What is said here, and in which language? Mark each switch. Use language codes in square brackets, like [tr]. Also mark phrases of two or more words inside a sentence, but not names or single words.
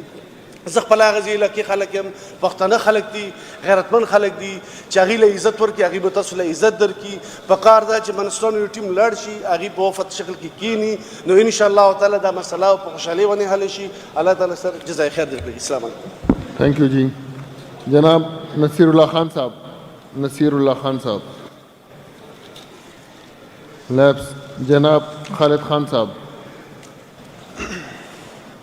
[ps] زه خپل هغه ځای علاقې خلک یم، پښتانه خلک دي، غیرتمند خلک دي چې هغې له عزت ورکړي، هغې به تاسو له عزت درکړي. پکار ده چې منسټرانو یو ټیم لاړ شي، هغې په وفد شکل کې کینی، نو [ar] انشاءالله تعالی [ps] دا مسله په خوشحالۍ باندې حل شي. الله تعالی سره [ar] جزای خیر [ps] درکړي. [ar] السلام علیکم. [en] thank you जी. [ur] جناب نصیر اللہ خان صاحب، نصیر اللہ خان صاحب لیبز، جناب خالد خان صاحب.